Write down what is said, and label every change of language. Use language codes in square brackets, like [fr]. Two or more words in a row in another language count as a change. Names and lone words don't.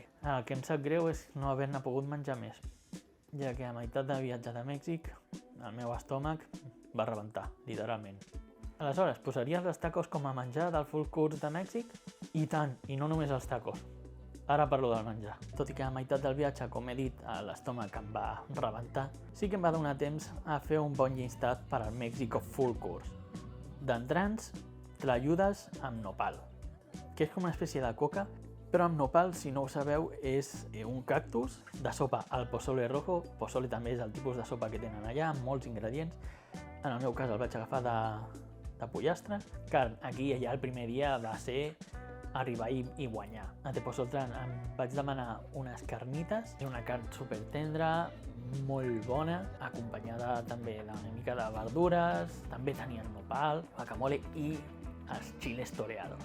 [ca] El que em sap greu és no haver-ne pogut menjar més, ja que a meitat de viatge de Mèxic el meu estómac va rebentar, literalment. Aleshores, posaries els tacos com a menjar del [en] full course [ca] de Mèxic? I tant, i no només els tacos. Ara parlo del menjar. Tot i que a meitat del viatge, com he dit, l'estómac em va rebentar, sí que em va donar temps a fer un bon llistat per al Mexico [en] full course. [ca] D'entrants, tlayudes amb nopal, que és com una espècie de coca, però amb nopal, si no ho sabeu, és un cactus de sopa al [es] pozole rojo. [ca] Pozole també és el tipus de sopa que tenen allà, amb molts ingredients. En el meu cas el vaig agafar de pollastre. Carn, aquí ja el primer dia va ser arribar i guanyar. A Tepoztlán em vaig demanar unes carnites, una carn super tendra, molt bona, acompanyada també d'una mica de verdures, també tenien nopal, guacamole i els [es] chiles toreados.